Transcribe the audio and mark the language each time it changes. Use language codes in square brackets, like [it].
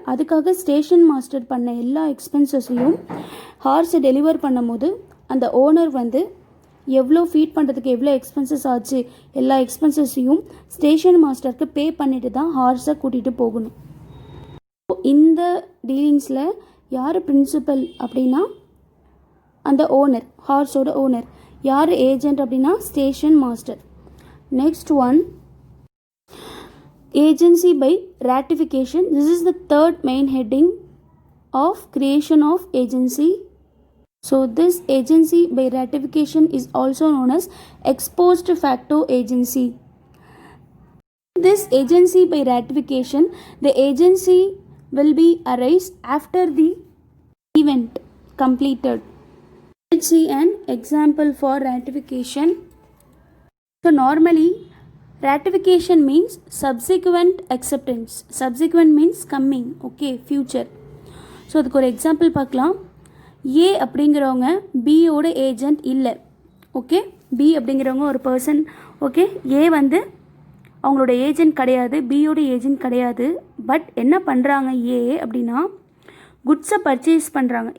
[ta] அதுக்காக station master பண்ண எல்லா எக்ஸ்பென்சஸையும் ஹார்ஸை டெலிவர் பண்ணும் போது அந்த ஓனர் வந்து எவ்வளோ ஃபீட் பண்ணுறதுக்கு எவ்வளோ எக்ஸ்பென்சஸ் ஆச்சு எல்லா எக்ஸ்பென்சஸையும் ஸ்டேஷன் மாஸ்டருக்கு பே பண்ணிட்டு தான் ஹார்ஸை கூட்டிகிட்டு போகணும். இந்த டீலிங்ஸில் யார் பிரின்சிபல் அப்படின்னா அந்த ஓனர், ஹார்ஸோட ஓனர். யார் ஏஜெண்ட் அப்படின்னா station master. [en] Next one, agency by ratification. This is the third main heading of creation of agency. So this agency by ratification is also known as ex post facto agency. This agency by ratification, the agency will be arise after the event completed. Let's see an example for ratification. So normally ratification means subsequent acceptance. Subsequent means coming, okay, future. [ta] So அதுக்கு ஒரு example பார்க்கலாம். ஏ அப்படிங்கிறவங்க பியோட agent இல்லை. Okay, B அப்படிங்கிறவங்க ஒரு person. Okay, ஏ வந்து அவங்களோட ஏஜெண்ட் கிடையாது, பியோட ஏஜெண்ட் கிடையாது. பட் என்ன பண்ணுறாங்க ஏ அப்படின்னா குட்ஸை பர்ச்சேஸ் பண்ணுறாங்க.